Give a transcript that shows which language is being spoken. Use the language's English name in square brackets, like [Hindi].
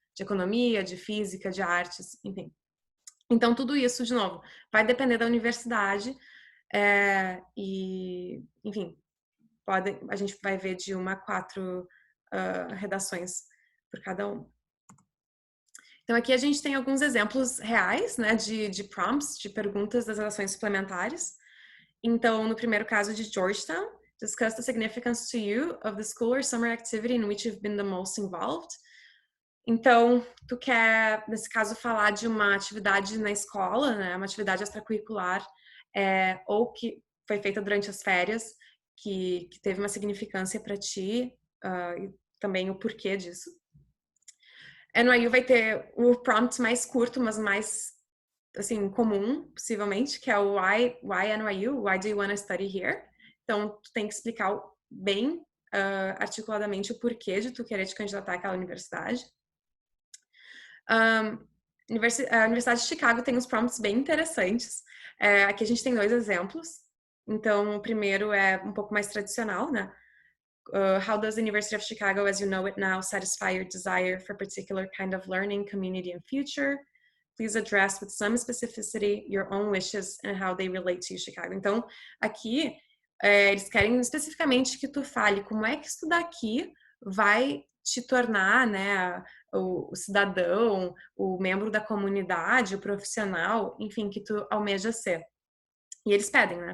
[Portuguese] De economia, de física, de artes, enfim. Então, tudo isso, de novo, vai depender da universidade e, enfim, a gente vai ver de 1 a 4 redações por cada um. Então, aqui a gente tem alguns exemplos reais, né, de prompts, de perguntas das redações suplementares. Então, no primeiro caso de Georgetown, [English] discuss the significance to you of the school or summer activity in which you've been the most involved. [Portuguese] Então, tu quer, nesse caso, falar de uma atividade na escola, né, uma atividade extracurricular, ou que foi feita durante as férias, que teve uma significância para ti, e também o porquê disso. NYU vai ter o prompt mais curto, mas mais, assim, comum, possivelmente, que é o [English] why NYU? Why do you want to study here? [Portuguese] Então, tu tem que explicar bem, articuladamente, o porquê de tu querer te candidatar àquela universidade. A Universidade de Chicago tem uns prompts bem interessantes. Aqui a gente tem 2 exemplos. Então, o primeiro é um pouco mais tradicional, né? [English] How does the University of Chicago, as you know it now, satisfy your desire for a particular kind of learning, community, and future? Please address with some specificity your own wishes and how they relate to you, Chicago. [Portuguese] Então, aqui, eles querem especificamente que tu fale como é que estudar aqui vai te tornar, né, o cidadão, o membro da comunidade, o profissional, enfim, que tu almeja ser. E eles pedem, né?